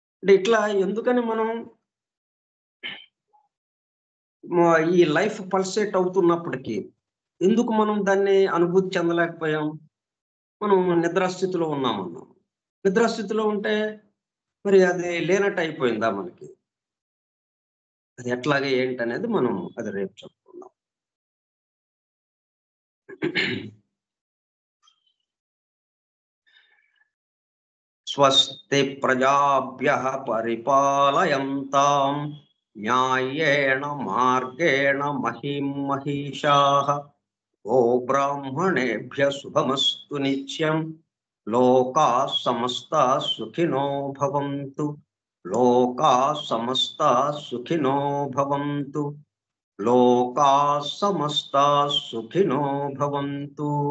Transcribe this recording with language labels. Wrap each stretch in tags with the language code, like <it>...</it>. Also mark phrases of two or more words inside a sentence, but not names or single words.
<te>అంటే ఇట్లా ఎందుకని మనం ఈ</te> <en>life pulsate</en> <te>అవుతున్నప్పటికీ ఎందుకు మనం దాన్ని అనుభూతి చెందలేకపోయాం? మనం నిద్రాస్థితిలో ఉన్నామన్నాం. నిద్రాస్థితిలో ఉంటే మరి అది లేనట్టు అయిపోయిందా మనకి? అది ఎట్లాగా ఏంటనేది మనం అది రేపు చెప్పుకుందాం.</te> <sa>స్వస్తి ప్రజాభ్యః పరిపాలయంతాం న్యాయేణ మార్గేణ మహిం మహిషాః గోబ్రాహ్మణేభ్యः శుభమస్తు నిత్యం లోకాः సమస్తాः సుఖినో భవంతు లోకాः సమస్తాः సుఖినో భవంతు లోకాः సమస్తాः సుఖినో భవంతు.</sa>